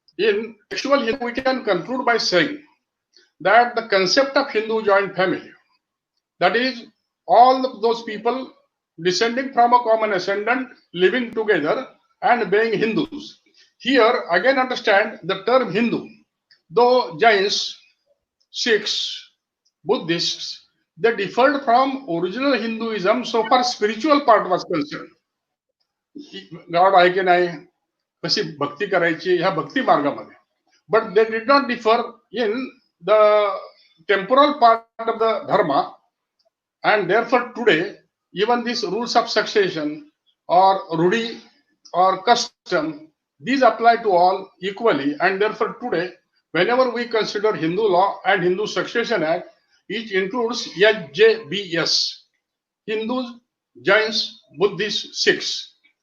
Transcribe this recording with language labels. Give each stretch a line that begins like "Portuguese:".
English: In actual Hindu, we can conclude by saying that the concept of Hindu joint family, that is, all of those people descending from a common ascendant living together and being Hindus. Here again understand the term Hindu. Though Jains, Sikhs, Buddhists, they differed from original Hinduism so far spiritual part was concerned.
Marathi: God आहे की नाही, कशी भक्ती करायची ह्या भक्ती मार्गामध्ये.
English: But they did not differ in the temporal part of the dharma, and therefore today even these rules of succession or rudi or custom, these apply to all equally, and therefore today whenever we consider Hindu law and Hindu Succession Act, it includes HJBS, Hindus, Jains, Buddhists, Sikhs.